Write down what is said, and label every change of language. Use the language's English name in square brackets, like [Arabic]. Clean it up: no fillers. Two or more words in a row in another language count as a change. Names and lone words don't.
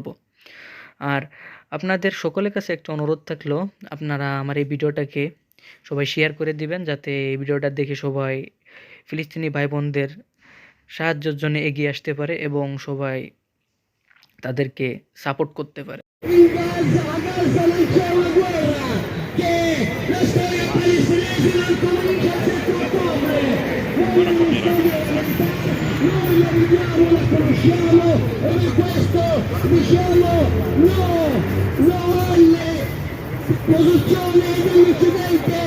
[Bangla] আর আপনাদের সকলের কাছে একটা অনুরোধ থাকলো, আপনারা আমার এই ভিডিওটাকে সবাই শেয়ার করে দিবেন, যাতে এই ভিডিওটা দেখে সবাই ফিলিস্তিনি ভাই বোনদের সাহায্যের জন্য এগিয়ে আসতে পারে এবং সবাই তাদেরকে সাপোর্ট করতে পারে। [Italian] In Gaza, a Gaza non c'è una guerra, che la storia palestinese non comincia il 7 ottobre. Noi la viviamo, la conosciamo e per questo diciamo no alle posizioni dell'Occidente.